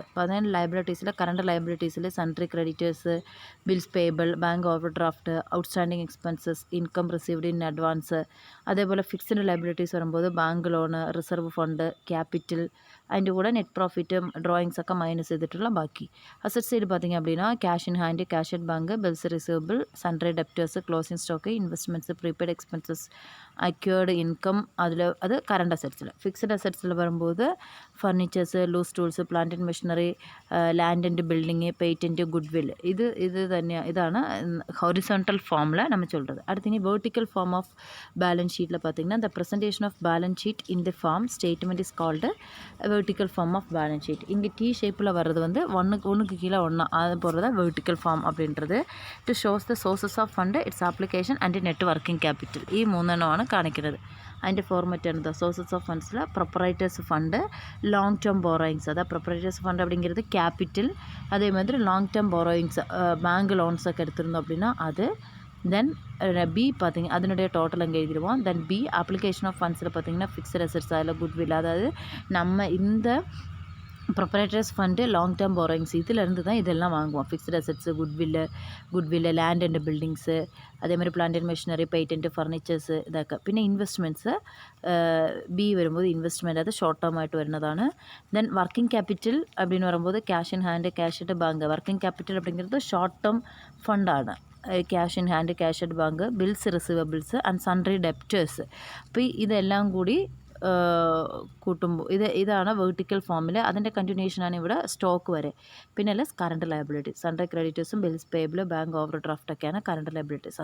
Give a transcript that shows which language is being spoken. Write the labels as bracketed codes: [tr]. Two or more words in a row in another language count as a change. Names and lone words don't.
[ml] അപ്പോൾ അതിന് [en] liabilities current liabilities sundry creditors, bills payable, bank overdraft, outstanding expenses, income received in advance. [ml] അതേപോലെ [en] fixed liabilities [ml] വരുമ്പോൾ [en] bank loan, reserve fund, capital, [ml] അതിൻ്റെ കൂടെ [en] net profit drawings [ml] ഒക്കെ മൈനസ് ചെയ്തിട്ടുള്ള ബാക്കി. [en] asset side [ta] பார்த்திங்க அப்படின்னா [en] cash in hand, cash at bank, bills receivable, sundry debtors, closing stock, investments, prepaid expenses, accrued income, അത് current assets. fixed assets വരുമ്പോൾ furnitures, loose tools, plant and machinery, land and building, patent, goodwill. [ta] ഇതാണ് [en] horizontal form [ta] நம்ம சொல்கிறது. [en] அடுத்து vertical form of balance sheet பார்த்திங்கன்னா the presentation of balance sheet in the form statement is called vertical form of balance sheet. [ta] இங்கே [en] T shape [ta] வர்றது ஒன்றுக்கு கீழே ஒன்றா அது போடுறதா [en] vertical form [ta] அப்படின்றது. [en] to shows the sources of fund, its application and net working capital. [ml] ഈ മൂന്നെണ്ണമാണ് കാണിക്കുന്നത്. അതിൻ്റെ ഫോർമാറ്റ് ആണ് [en] sources of funds proprietors fund, long term borrowings. [ta] அதாவது [en] proprietors fund [ta] அப்படிங்கிறது கேபிட்டல். அதே மாதிரி [en] long term borrowings bank loans [ta] ഒക്കെ எடுத்திருந்தோம் அப்படின்னா அது. [en] then B [ta] பார்த்திங்க அதனுடைய டோட்டல் அங்கே எழுதிடுவோம். [en] then B application of funds [ta] பார்த்திங்கன்னா [en] fixed assets, [ta] அதில் குட்வில், அதாவது நம்ம இந்த [en] proprietors fund, long term borrowings [ta] இதிலேருந்து தான் இதெல்லாம் வாங்குவோம். [en] fixed assets, goodwill, land and buildings, [ta] அதே மாதிரி [en] plant and machinery, patent, furnitures ഇതൊക്കെ. [ml] പിന്നെ [en] investments B [ml] വരുമ്പോൾ ഇൻവെസ്റ്റ്മെൻറ്റ് അത് [en] short term [ml] ആയിട്ട് വരുന്നതാണ്. [en] then working capital [ta] அப்படின்னு வரும்போது [en] cash in hand, cash at bank. working capital அப்படிங்கிறது short term fund. cash in hand, cash at bank, bills receivables and sundry debtors. [ml] അപ്പോൾ ഇതെല്ലാം കൂടി കൂട്ടുമ്പോൾ ഇതാണ് [en] vertical form. [ml] അതിൻ്റെ കണ്ടിന്യൂഷനാണ് ഇവിടെ സ്റ്റോക്ക് വരെ. പിന്നെ [en] less current liability, sundry creditors bills payable, bank overdraft current liabilities.